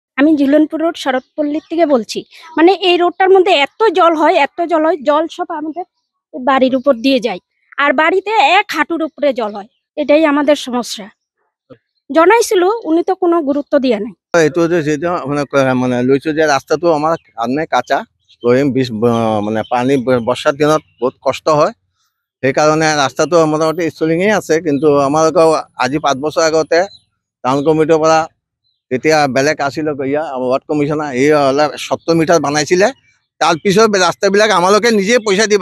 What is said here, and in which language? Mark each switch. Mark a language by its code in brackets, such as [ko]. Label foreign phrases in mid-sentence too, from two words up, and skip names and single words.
[bn] আমি ঝুলনপুর রোড শরৎপল্লী থেকে বলছি মানে এই রোডটার মধ্যে এত জল হয় জল সব আমাদের বাড়ির উপর দিয়ে যায় আর বাড়িতে 1 হাঁটুর উপরে জল হয় এটাই আমাদের সমস্যা জানাইছিল উনি তো কোনো গুরুত্ব দিয়ে নাই [as] এটো যে যেটা মানে লইছো যে রাস্তাটো আমার আনে কাঁচা মানে পানি বর্ষার দিনত বহুত কষ্ট হয় সেই কাৰণে ৰাস্তাটো মোটামুটি ষ্টলিঙেই আছে কিন্তু আমাৰ আজি 5 বছৰ আগতে টাউন কমিটিৰ পৰা তেতিয়া বেলেগ আছিল ৱাৰ্ড কমিছনাৰ এই 70 মিটাৰ বনাইছিলে তাৰপিছত ৰাস্তাবিলাক আমালোকে নিজে পইচা